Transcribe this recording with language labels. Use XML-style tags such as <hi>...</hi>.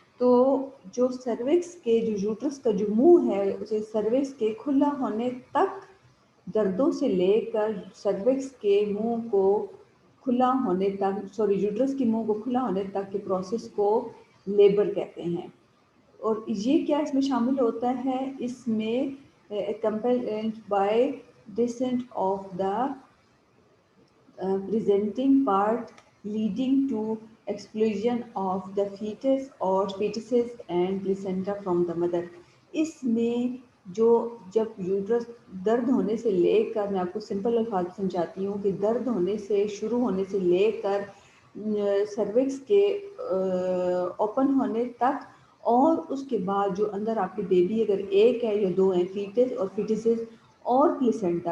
<hi>तो जो सर्विक्स के जो यूट्रस का जो मुंह है उसे सर्विक्स के खुला होने तक, दर्दों से लेकर सर्विक्स के मुंह को खुला होने तक, सॉरी यूट्रस के मुंह को खुला होने तक के प्रोसेस को लेबर कहते हैं। और ये क्या इसमें शामिल होता है?</hi> <en>इसमें कंपेरेंट बाय descent of the presenting part leading to explosion of the fetus or fetuses and placenta from the mother।</en> <hi>इसमें जो जब यूट्रस दर्द होने से लेकर, मैं आपको सिंपल अल्फाज समझाती हूँ कि दर्द होने से शुरू होने से लेकर सर्विक्स के ओपन होने तक, और उसके बाद जो अंदर आपके बेबी अगर एक है या दो हैं, फीटस और फीटसेस, और प्लेसेंटा।</hi>